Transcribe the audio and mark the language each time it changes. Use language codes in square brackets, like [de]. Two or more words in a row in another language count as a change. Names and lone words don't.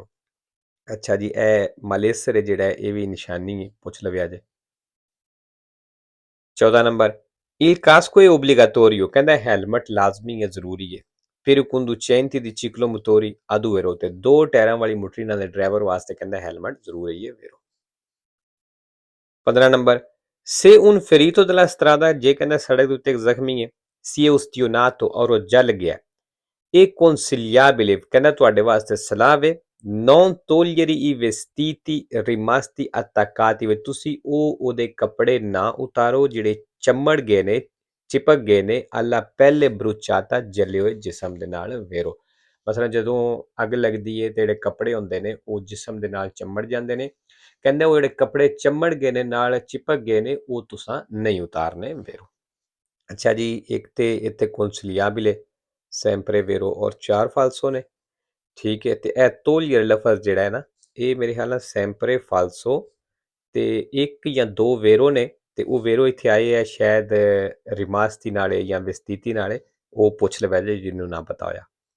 [pa] ਅੱਛਾ ਜੀ, ਇਹ malessere ਜਿਹੜਾ ਇਹ ਵੀ ਨਿਸ਼ਾਨੀ ਪੁੱਛ ਲਵਿਆ ਜੇ। [it] 14 ਨੰਬਰ il casco è obbligatorio, [pa] ਕਹਿੰਦਾ ਹੈਲਮਟ ਲਾਜ਼ਮੀ ਹੈ, ਜ਼ਰੂਰੀ ਹੈ। [it] ਫਿਰ conducenti di ciclomotori a due ruote, [pa] ਦੋ ਟਾਇਰਾਂ ਵਾਲੀ ਮੋਟਰੀ ਨਾਲ ਡਰਾਈਵਰ ਵਾਸਤੇ ਕਹਿੰਦਾ ਹੈਲਮਟ ਜ਼ਰੂਰੀ ਹੈ ਵੇਰੋ। [it] 15 ਨੰਬਰ se un ferito della strada, [pa] ਜੇ ਕਹਿੰਦਾ ਸੜਕ ਦੇ ਉੱਤੇ ਇੱਕ ਜ਼ਖਮੀ ਹੈ [it] si è ustionato [pa] ਔਰ ਉਹ ਜਲ ਗਿਆ [it] è consigliabile, [pa] ਕਹਿੰਦਾ ਤੁਹਾਡੇ ਵਾਸਤੇ ਸਲਾਹ ਵੇ [it] non togliere i vestiti rimasti attaccati, [pa] ਵੇ ਤੁਸੀਂ ਉਹਦੇ ਕੱਪੜੇ ਨਾ ਉਤਾਰੋ ਜਿਹੜੇ ਚਮੜ ਗਏ ਨੇ, ਚਿਪਕ ਗਏ ਨੇ [it] alla pelle bruciata, [pa] ਜਲੇ ਹੋਏ ਜਿਸਮ ਦੇ ਨਾਲ ਵੇਰੋ। ਮਸਲਨ ਜਦੋਂ ਅੱਗ ਲੱਗਦੀ ਹੈ ਤੇ ਜਿਹੜੇ ਕੱਪੜੇ ਹੁੰਦੇ ਨੇ ਉਹ ਜਿਸਮ ਦੇ ਨਾਲ ਚਮੜ ਜਾਂਦੇ ਨੇ, ਕਹਿੰਦੇ ਉਹ ਜਿਹੜੇ ਕੱਪੜੇ ਚਮੜ ਗਏ ਨੇ ਨਾਲ ਚਿਪਕ ਗਏ ਨੇ ਉਹ ਤੁਸੀਂ ਨਹੀਂ ਉਤਾਰਨੇ ਵੇਰੋ। ਅੱਛਾ ਜੀ, ਇੱਕ ਤੇ ਇੱਥੇ [it] consigliabile sempre vero [pa] ਔਰ 4 ਫਾਲਸੋ ਨੇ, ਠੀਕ ਹੈ। ਤੇ ਇਹ ਤੋਲੀਅਰ ਲਫ਼ਜ਼ ਜਿਹੜਾ ਹੈ ਨਾ ਇਹ ਮੇਰੇ ਖਿਆਲ ਨਾਲ [it] sempre falso [pa] ਤੇ ਇੱਕ ਜਾਂ ਦੋ ਵੇਰੋ ਨੇ, ਤੇ ਉਹ ਵੇਰੋ ਇੱਥੇ ਆਏ ਹੈ ਸ਼ਾਇਦ ਰਿਮਾਸਤੀ ਨਾਲੇ ਜਾਂ ਵਿਸਤੀਤੀ ਨਾਲੇ, ਉਹ ਪੁੱਛ ਲਵੇ ਜੇ ਜਿਹਨੂੰ ਨਾ ਪਤਾ ਹੋਇਆ।